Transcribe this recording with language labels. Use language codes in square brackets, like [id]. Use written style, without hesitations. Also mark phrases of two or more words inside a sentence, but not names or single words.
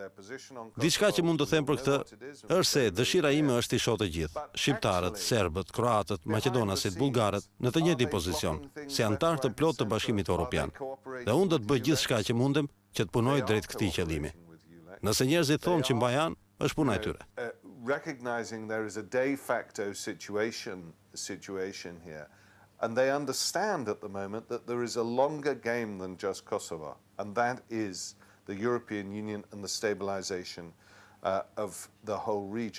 [sq] Diçka që mund të them për këtë është se dëshira ime është i shoh të gjithë, shqiptarët, serbët, kroatët, maqedonasit, bullgarët në të njëjtin pozicion, si antar të plotë të Bashkimit Evropian. Dhe unë do të bëj gjithçka që mundem që të punoj drejt këtij qëllimi. Nëse njerëzit thonë që mbajan, është puna e tyre. [en] Recognizing there is a de facto situation here. And they understand at the moment that there is a longer game than just Kosovo, and that is the European Union and the stabilization of the whole region.